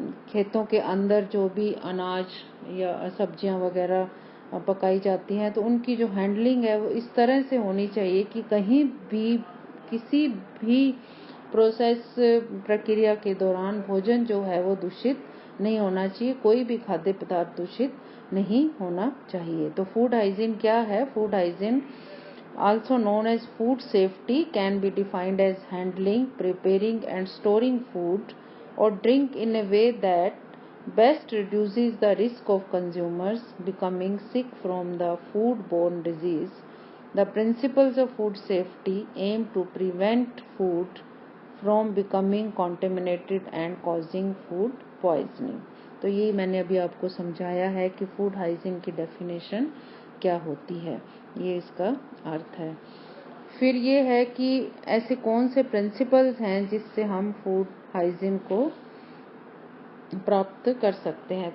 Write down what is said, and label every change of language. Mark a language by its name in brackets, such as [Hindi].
[Hindi] खेतों के अंदर जो भी अनाज या सब्जियां वगैरह पकाई जाती हैं, तो उनकी जो हैंडलिंग है वो इस तरह से होनी चाहिए कि कहीं भी किसी भी प्रोसेस प्रक्रिया के दौरान भोजन जो है वो दूषित नहीं होना चाहिए, कोई भी खाद्य पदार्थ दूषित नहीं होना चाहिए। तो फूड हाइजीन क्या है? [English] Food hygiene, also known as food safety, can be defined as handling, preparing and storing food or drink in a way that best reduces the risk of consumers becoming sick from the food-borne disease. The principles of food safety aim to prevent food from becoming contaminated and causing food poisoning. [Hindi] तो ये मैंने अभी आपको समझाया है कि food hygiene की definition क्या होती है, ये इसका अर्थ है। फिर ये है कि ऐसे कौन से प्रिंसिपल्स हैं जिससे हम फूड हाइजीन को प्राप्त कर सकते हैं।